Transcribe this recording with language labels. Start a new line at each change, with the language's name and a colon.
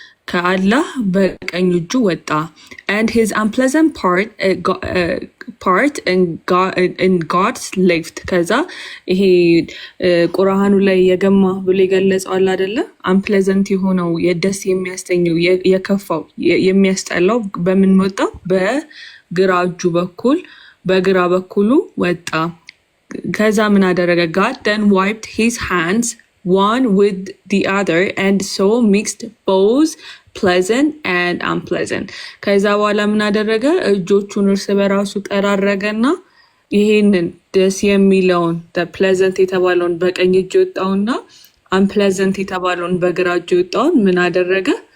Amharic: ከአላህ በቀኝ እጁ ወጣ።
English: and his unpleasant part in God's left።
Amharic: ከዛ ይሄ ቁርአኑ ላይ የገማ ብሎ የገለጸው አለ አይደለ? unpleasant የሆነው የደስ የሚያሰኘው የከፋው የሚያስጠላው በምን ወጣ? በግራ እጁ በኩል በግራ በኩሉ ወጣ። ከዛ ምን አደረገ?
English: God then wiped his hands one with the other and so mixed both pleasant and unpleasant።
Amharic: ከዛ በኋላ ምን አደረገ? እጆቹን እርስ በራሱ ጠራረገና ይሄንን ደስ የሚለውን pleasant የተባለውን በቀኝ እጅ ወጣውና unpleasant የተባለውን በግራ እጅ ወጣውን ምን አደረገ?